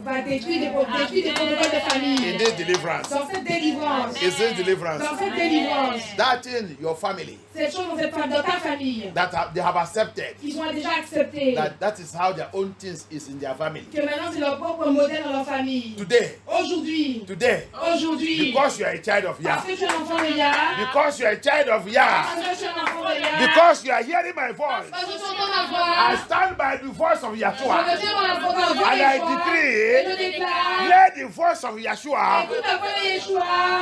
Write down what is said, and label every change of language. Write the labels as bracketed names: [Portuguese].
[French] va détruire les protocoles de famille. [English] In this deliverance, [French] Dans cette délivrance, [English] is this deliverance? [French] dans cette délivrance, [English] That in your family [French] cette chose dans ta famille, [English] they have accepted [French] qu'ils ont déjà accepté, [English] that is how their own things is in their family. [French] que maintenant c'est leur propre modèle dans leur famille. [English] Today, [French] Aujourd'hui, [English] because you are a child of Yah, [French] parce que tu es un enfant de Yah, [English] because you are a child of Yah, [French] parce que tu es un enfant de Yah, [English] because you are hearing my voice, [French] parce que tu entends ma voix, [English] I stand by the voice of [French] je [English] Yeshua. [French] me tiens dans la voix de [English] And I [French] Yeshua, [English] decree, [French] et je déclare, [English] let the voice of Yeshua [French] écoute la voix de Yeshua,